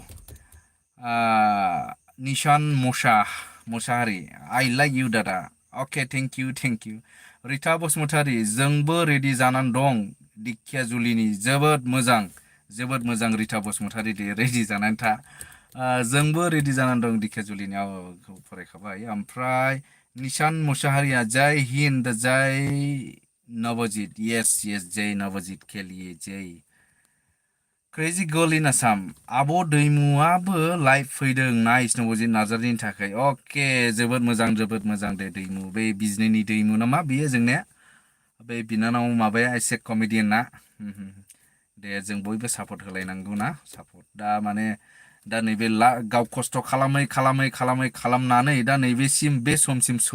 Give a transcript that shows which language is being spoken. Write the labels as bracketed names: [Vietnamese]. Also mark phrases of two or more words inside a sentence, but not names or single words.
[Bodo] निशान मोसाहारि [English] I like you [Bodo] दादा अके थेंक इउ रिता बसुमतारि जोंबो रेडि जानानै दं दिखिया जुलिनि जोबोद मोजां रिता बसुमतारि दे रेडि जानानै था जोंबो रेडि जानानै दं दिकेजुलिनियाव फरायखाबाय ओमफ्राय निशान मुसाहारिया जय हिन्द जय नवजित यस यस जय [Hindi] नवजित के लिए जय [English] crazy girl in Assam [Bodo] आब' दैमुआबो लाइभ फैदों नाइस नबजित नार्जारिनि थाखाय अके जोबोद मोजां दे दैमु बै बिजनिनि दैमु नामा बियो जोंनिया बै बिनानाव माबाया एसे कमेडियन ना दे जों बयबो सापर्ट होलायनांगौ ना सापर्ट दा माने दा नैबे गाव खस्थ' खालामनानै दा नैबेसिम बे समसिम